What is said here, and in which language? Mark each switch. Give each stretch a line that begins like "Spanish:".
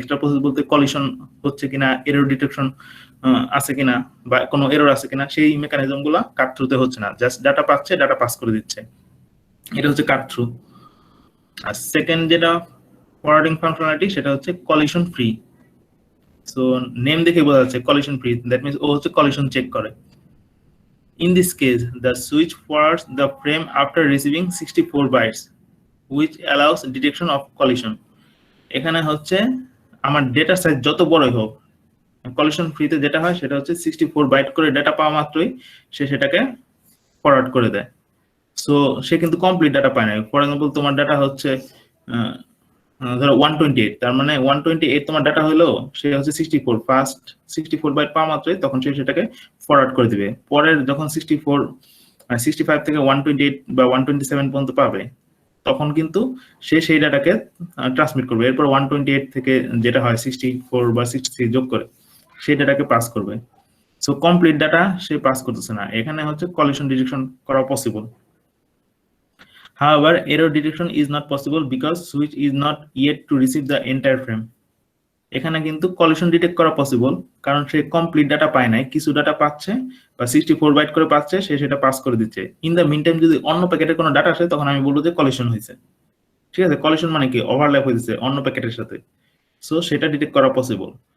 Bangla: Extra process বলতে collision হচ্ছে কিনা, এরর ডিটেকশন আছে কিনা, বা কোনো এরর আছে কিনা, সেই মেকানিজম গুলা কাট থ্রুতে হচ্ছে না। জাস্ট ডাটা পাচ্ছে, ডাটা পাস করে দিচ্ছে, এটা হচ্ছে কাট থ্রু। আর সেকেন্ড যেটা ফরওয়ার্ডিং ফাংশনালিটি সেটা হচ্ছে কলিশন ফ্রি। সো নেম দেখে বোঝা যাচ্ছে কলিশন ফ্রি,
English: that means
Bangla: ও হচ্ছে কলিশন চেক করে।
English: In this case, the switch forwards the frame after receiving 64 bytes, which allows detection of collision.
Bangla: এখানে হচ্ছে আমার ডেটা সাইজ যত বড়ই হোক, কলিশন ফ্রিতে যেটা হয় সেটা হচ্ছে 64 বাইট করে ডেটা পাওয়া মাত্রই সে সেটাকে ফরওয়ার্ড করে দেয়। সো সে কিন্তু কমপ্লিট ডাটা পায় না।
English: for example
Bangla: তোমার ডাটা হচ্ছে ধরো 128, তার মানে 128 তোমার ডাটা হলো, সে হচ্ছে 64, ফার্স্ট 64 বাইট পাওয়া মাত্রই তখন সে সেটাকে ফরওয়ার্ড করে দিবে। পরের যখন 65 থেকে 128 বা 127 পর্যন্ত পাবে তখন কিন্তু সে সেই ডাটাকে ট্রান্সমিট করবে। এরপর 128 থেকে যেটা হয় 64 বা 63 যোগ করে সেই ডাটাকে পাস করবে। সো কমপ্লিট ডাটা সে পাস করতেছে না, এখানে হচ্ছে কলিশন ডিটেকশন করা possible.
English: However, error detection is not possible because switch is not yet to receive the entire frame.
Bangla: এখানে কিন্তু কলিশন ডিটেক্ট করা পসিবল, কারণ সে কমপ্লিট ডাটা পায় নাই, কিছু ডাটা পাচ্ছে বা 64 বাইট করে পাচ্ছে, সে সেটা পাস করে দিচ্ছে।
English: in the mean time
Bangla: যদি অন্য প্যাকেটের কোনো ডাটা আসে তখন আমি বলবো যে কলিশন হয়েছে। ঠিক আছে, কলিশন মানে কি, ওভারল্যাপ হয়েছে অন্য প্যাকেটের সাথে, সো সেটা ডিটেক্ট করা পসিবল।